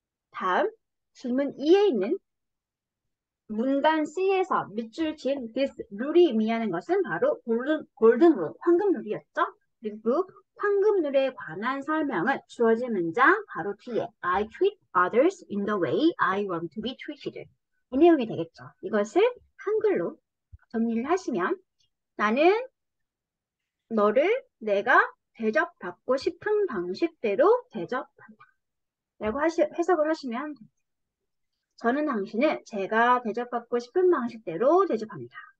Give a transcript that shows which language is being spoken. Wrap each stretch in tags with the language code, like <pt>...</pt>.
<ko>다음 질문 2에 있는 문단 C에서 밑줄 지은 this 룰이 의미하는 것은 바로 골든 룰, 황금 룰이었죠. 그리고 그 황금 룰에 관한 설명을 주어진 문장 바로 뒤에</ko> <en>I treat others in the way I want to be treated.</en> <ko>이 내용이 되겠죠. 이것을 한글로 정리를 하시면 나는 너를 내가 대접받고 싶은 방식대로 대접한다. 라고 해석을 하시면 됩니다. 저는 당신을 제가 대접받고 싶은 방식대로 대접합니다.</ko>